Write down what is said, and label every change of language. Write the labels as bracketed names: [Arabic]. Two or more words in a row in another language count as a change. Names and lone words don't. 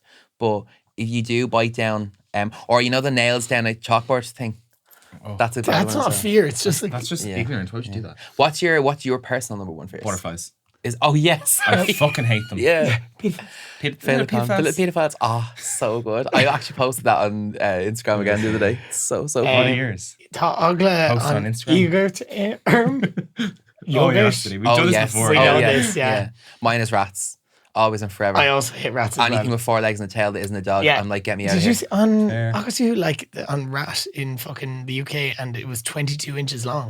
[English] But if you do bite down, or you know the nails down a chalkboard thing, that's a bad That's one not as well. fear. It's just like That's just Yeah. ignorant. Why'd you do that? What's your personal number one fear? Butterflies. Yes. I fucking hate them. Yeah. Pit- Pelican. Pit- The little paedophiles. Oh, so good. I actually posted that on Instagram again the other day. So What funny. are yours? [Irish] Tá agla [English] Post on on Instagram. Yogurt. Oh, yeah, Yogurt. actually. We've done this yes. before. We Oh, know yeah. this, yeah. Mine is rats. Always and forever. I also hate rats as Anything well. with four legs and a tail that isn't a dog, Yeah. I'm like, get me out Did of you here. see on Fair. I could see like on rat in fucking the UK and it was 22 inches long.